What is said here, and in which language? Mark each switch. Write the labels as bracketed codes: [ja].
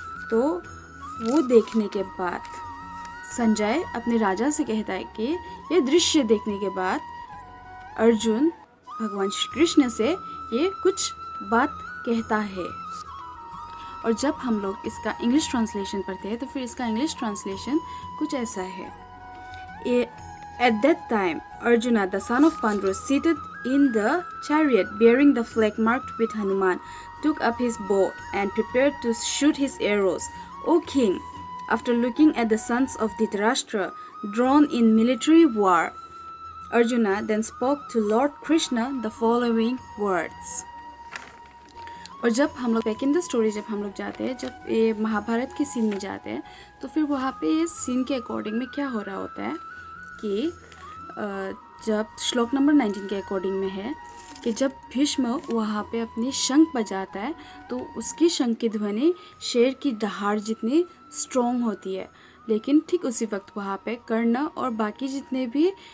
[hi] तो वो देखने के बाद संजय अपने राजा से कहता है कि ये दृश्य देखने के बाद अर्जुन भगवान श्री कृष्ण से ये कुछ बात कहता है। और जब हम लोग इसका इंग्लिश ट्रांसलेशन पढ़ते हैं तो फिर इसका इंग्लिश ट्रांसलेशन कुछ ऐसा है। [en] At that time, Arjuna, the son of Pandru, seated in the chariot bearing the flag marked with Hanuman, took up his bow and prepared to shoot his arrows. O king, after looking at the sons of Dhritarashtra drawn in military war, Arjuna then spoke to Lord Krishna the following words. [hi] और जब हम लोग [en] back in the story [hi] जब हम लोग जाते हैं, जब ये महाभारत के सीन में जाते हैं, तो फिर वहाँ पे ये सीन के अकॉर्डिंग में क्या हो रहा होता है कि जब श्लोक नंबर 19 के अकॉर्डिंग में है कि जब भीष्म वहाँ पे अपनी शंख बजाता है तो उसकी शंख की ध्वनि शेर की दहाड़ जितनी स्ट्रॉन्ग होती है, लेकिन ठीक उसी वक्त वहाँ पे कर्ण और बाकी जितने भी